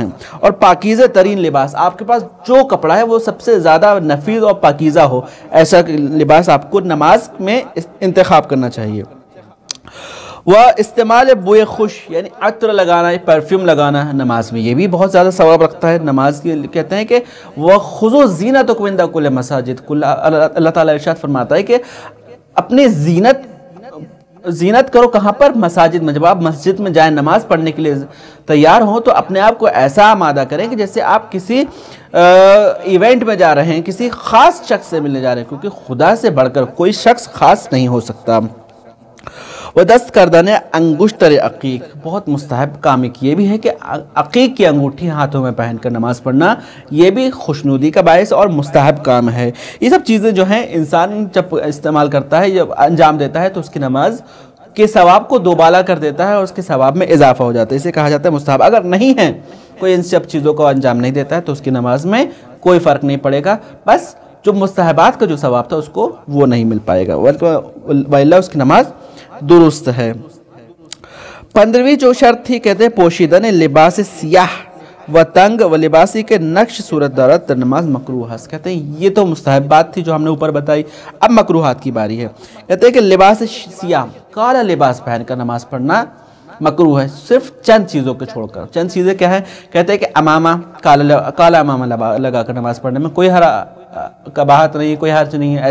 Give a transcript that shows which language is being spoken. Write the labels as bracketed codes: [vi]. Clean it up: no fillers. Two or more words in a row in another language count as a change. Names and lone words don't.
[ur] اور پاکیزہ ترین لباس، آپ کے پاس جو کپڑا ہے وہ سب سے زیادہ نفیس اور پاکیزہ ہو، ایسا لباس آپ کو نماز میں انتخاب کرنا چاہیے۔ وہ استعمال [fa] بوئے خوش، [ur] یعنی عطر لگانا، پرفیوم لگانا نماز میں، یہ بھی بہت زیادہ ثواب رکھتا ہے۔ نماز کے کہتے ہیں کہ وہ [ar] خُذُوا زِینَتَکُم عِندَ کُلِّ مساجد، [ur] اللہ تعالیٰ ارشاد فرماتا ہے کہ اپنی زینت کرو کہاں پر؟ مساجد میں۔ جب آپ مسجد میں جائیں نماز پڑھنے کے لیے تیار ہوں تو اپنے آپ کو ایسا آمادہ کریں کہ جیسے آپ کسی ایونٹ میں جا رہے ہیں، کسی خاص شخص سے ملنے جا رہے ہیں، کیونکہ خدا سے بڑھ کر کوئی شخص خاص نہیں ہو سکتا۔ [fa] وہ دست کردن انگشتر عقیق، [ur] بہت مستحب کام یہ بھی ہے کہ عقیق کی انگوٹھی ہاتھوں میں پہن کر نماز پڑھنا، یہ بھی خوشنودی کا باعث اور مستحب کام ہے۔ یہ سب چیزیں جو ہیں انسان جب استعمال کرتا ہے، جب انجام دیتا ہے تو اس کی نماز کے ثواب کو دوبالا کر دیتا ہے اور اس کے ثواب میں اضافہ ہو جاتا ہے، اسے کہا جاتا ہے مستحب۔ اگر نہیں ہے، کوئی ان سب چیزوں کو انجام نہیں دیتا ہے تو اس کی نماز میں کوئی فرق نہیں پڑے گا، بس جو مستحبات کا جو ثواب تھا اس کو وہ نہیں مل پائے گا، وَإِلَّا اس کی نماز درست ہے۔ 15ویں جو شرط تھی، کہتے ہیں [fa] پوشیدن لباس سیاہ و تنگ و لباسی کے نقش صورت دارت در نماز [ur] مکروہ ہے۔ کہتے ہیں یہ تو مستحب بات تھی جو ہم نے اوپر بتائی، اب مکروہات کی باری ہے۔ کہتے ہیں کہ لباس سیاہ، کالا لباس پہن کر نماز پڑھنا مکروہ ہے، صرف چند چیزوں کو چھوڑ کر۔ چند چیزیں کیا ہیں؟ کہتے ہیں کہ امامہ، کالا امامہ لگا کر نماز پڑھنے میں کوئی کباہت نہیں، کوئی حرج نہیں ہے۔